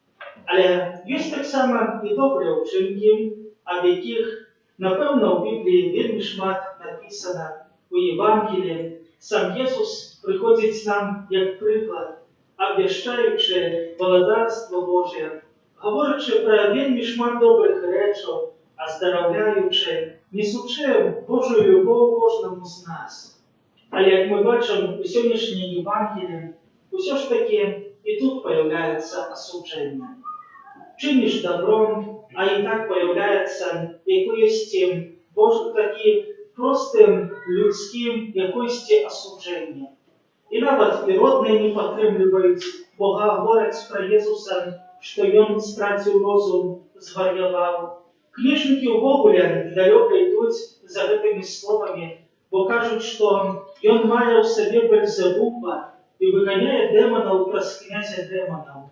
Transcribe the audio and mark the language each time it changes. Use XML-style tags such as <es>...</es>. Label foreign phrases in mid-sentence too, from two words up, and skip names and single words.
<be>Але ёсць таксама і добрыя ўчынкі, аб якіх, напэўна, у Бібліі вельмі шмат напісана.</be> <uk>У Євангелії сам Єсус приходить нам як приклад, обвіщаючи володарство Боже, говорячи про</uk> <be>вельми шмат</be> <uk>добрих речей, оздоровляючи, несучи Божу любов кожному з нас. Але як ми бачимо у сьогоднішній Євангелії, усе ж таки і тут появляється осудження. Чиниш добром, а і так появляється якоїсь такі</uk> <be>простым, людскім якосці асуджэння. І нават і родныя не падтрымліваюць, бо гавораць пра Езуса, што ён страціў розум, звар'яваў. Кніжнікі ўвогуле далёка ідуць за гэтымі словамі, бо кажуць, што ён мае ў сабе Бельзебуба і выганяе дэманаў праз князя дэманаў.</be>